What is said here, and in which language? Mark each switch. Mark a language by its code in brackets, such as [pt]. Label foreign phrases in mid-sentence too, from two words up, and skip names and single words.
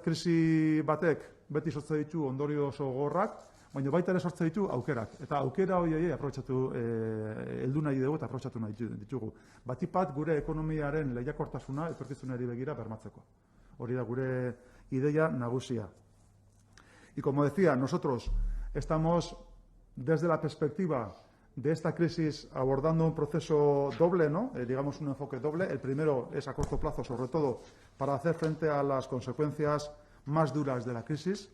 [eu] Krisi batek beti sortze ditu ondorio oso gogorrak, baina baita ere sortze ditu aukerak. Eta aukera horiei aprobetxatu, heldu nahi dugu eta aprobetxatu nahi ditugu. Batik bat gure ekonomiaren lehiakortasuna etorkizunari begira bermatzeko. Hori da gure ideia nagusia. [es] Y como decía, nosotros estamos desde la perspectiva de esta crisis abordando un proceso doble, ¿no? Digamos un enfoque doble. El primero es a corto plazo, sobre todo, para hacer frente a las consecuencias más duras de la crisis.